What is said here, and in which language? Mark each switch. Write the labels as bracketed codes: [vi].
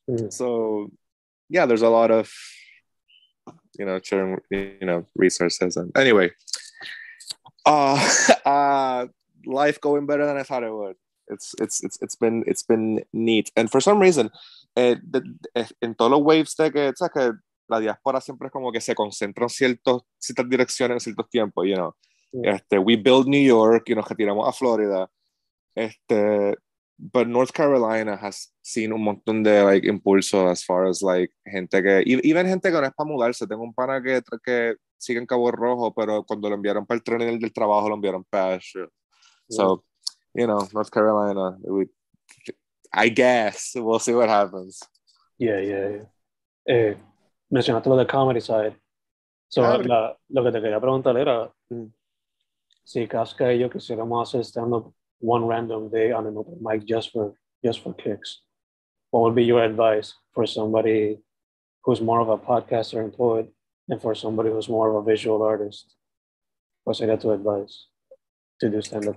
[en] So, yeah, there's a lot of, you know, sharing, you know, resources. And anyway, life going better than I thought it would. It's been neat. And for some reason, [es] en todos los waves de que, ¿sabes? Que la diáspora siempre es como que se concentra en ciertas direcciones en ciertos tiempos, you know. [en] We build New York [es] y nos retiramos a Florida. [en] But North Carolina has seen [es] un montón de like impulso [en] as far as like [es] gente que, even gente que no es para mudarse. Tengo un pana que sigue en Cabo Rojo, pero cuando lo enviaron para el tren del trabajo lo enviaron para Asheville. [en] So, you know, North Carolina, I guess we'll see what happens. [es] Yeah. Mencionaste lo de comedy side. So, lo que te quería preguntar era si Cafzka y yo quisiéramos hacer stand-up [en] one random day on an open mic just for kicks. What would be your advice for somebody who's more of a podcaster and poet, and for somebody who's more of a visual artist? [es] ¿Cuál sería tu advice [en] to do stand-up?